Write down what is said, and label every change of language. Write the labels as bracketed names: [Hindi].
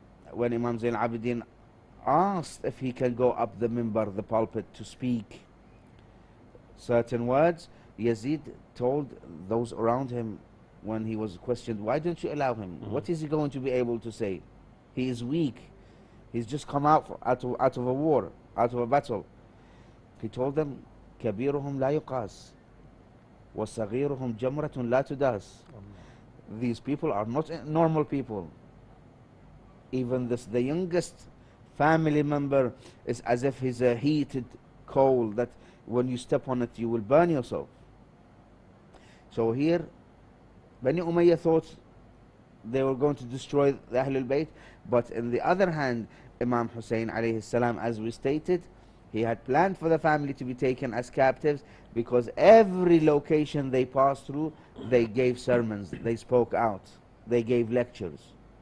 [English] when Imam Zainul Abidin asked if he can go up the minbar, the pulpit, to speak certain words, Yazid told those around him, when he was questioned, why don't you allow him? What is he going to be able to say? He is weak. He's just come out of a war, out of a battle. He told them, [Arabic] كبيرهم لا يقاس وصغيرهم جمرة لا تداس. [English] These people are not normal people. Even the youngest family member is as if he's a heated coal that when you step on it you will burn yourself. So here Bani Umayyah thought they were going to destroy the Ahlul Bayt, but on the other hand, Imam Hussein alayhi salam, as we stated, he had planned for the family to be taken as captives, because every location they passed through, they gave sermons, they spoke out, they gave lectures.